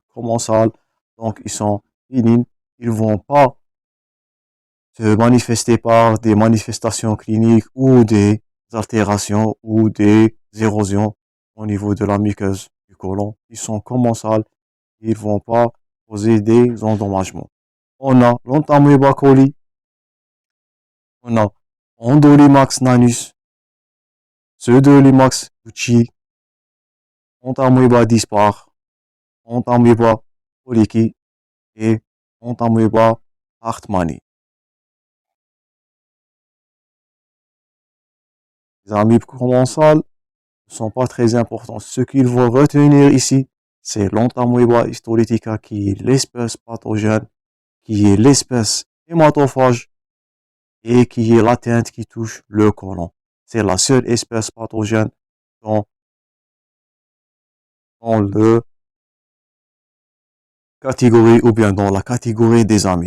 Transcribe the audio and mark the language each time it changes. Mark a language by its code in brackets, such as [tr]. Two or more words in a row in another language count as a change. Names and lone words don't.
[fr] Commensales, donc ils sont bénignes. Ils vont pas se manifester par des manifestations cliniques ou des altérations ou des érosions au niveau de la muqueuse du côlon. Ils sont commensales. Ils vont pas causer des endommagements. On a l'Entamoeba coli. On a Endolimax nanus. Pseudolimax gucci. Entamoeba dispar. Entamoeba colici et Entamoeba hartmanni. Les amibes commensales ne sont pas très importants. Ce qu'il faut retenir ici, c'est l'Entamoeba histolytica qui est l'espèce pathogène, qui est l'espèce hématophage et qui est l'atteinte qui touche le côlon. C'est la seule espèce pathogène dans le catégorie ou bien dans la catégorie des amibes.